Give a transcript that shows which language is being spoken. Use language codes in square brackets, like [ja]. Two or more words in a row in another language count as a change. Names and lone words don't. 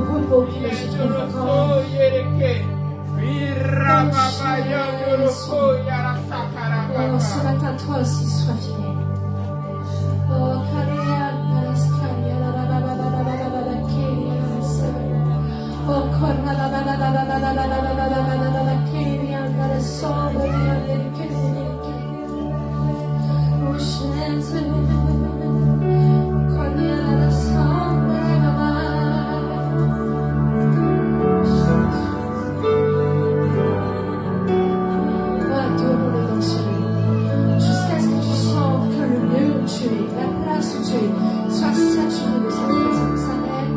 [en] invoke you as a faithful God. [fr] Oh, ce matin, toi aussi, sois fidèle. Oh, Karia, Naraskaria, la la la la la la la la la la Keria, oh, Korra, la la la la la la la la la la la la la la la Keria, Narasoria, Keria, oh, Shense, Koria, Narasoria, jusqu'à ce que tu sens que le lieu où tu es, la place où tu es, soit saturé de sa présence. Amen.